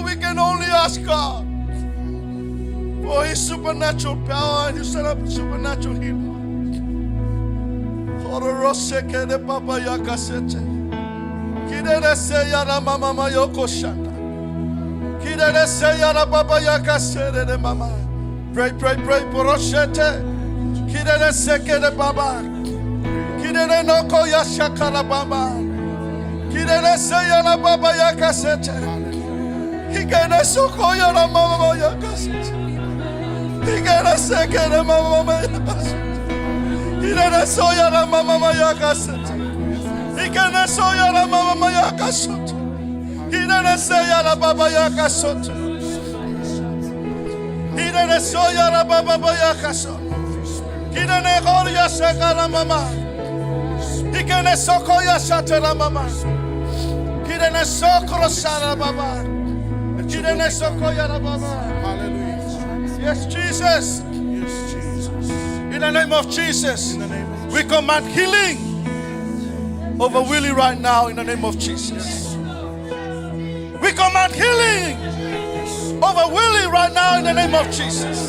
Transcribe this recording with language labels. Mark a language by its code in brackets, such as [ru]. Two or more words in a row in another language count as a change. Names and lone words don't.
[en] We can only ask God for his supernatural power and his supernatural healing. Pray, pray, pray. Poroshete. Kidere sekere baba. Kidere noko yashakara baba. Kidere seyara baba yakasete. Kidere soko yara mama yakasete. Kidere sekere mama yakasete. Kidere soyara mama yakasete. Kidere soyara mama yakasete. Kidere seyara baba yakasete. Kidere soyara baba yakasete. Kidene goria sekara mama. Kidene sokoya satera mama. Kidene sokro sara baba. Kidene sokoya baba. Hallelujah. Yes, Jesus. Yes, Jesus. In the name of Jesus, we command healing over Willie right now in the name of Jesus. We command healing over Willie right now in the name of Jesus.